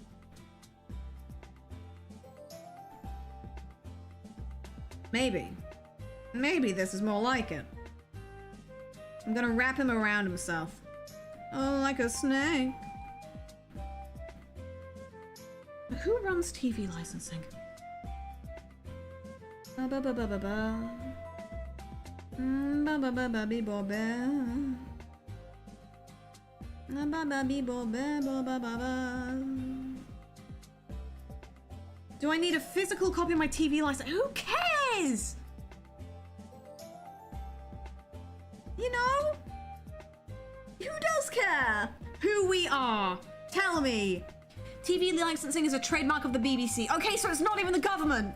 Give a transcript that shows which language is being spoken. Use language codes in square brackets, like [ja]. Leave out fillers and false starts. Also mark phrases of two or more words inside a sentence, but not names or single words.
[en] Maybe. Maybe this is more like it. I'm gonna wrap him around himself. Oh, like a snake. Who runs TV licensing? Ba ba ba ba ba ba. Ba ba ba ba be bo ba. Ba ba be bo ba ba ba ba. Do I need a physical copy of my TV license? Who cares? You know? Who does care who we are? Tell me. TV licensing is a trademark of the BBC. Okay, so it's not even the government.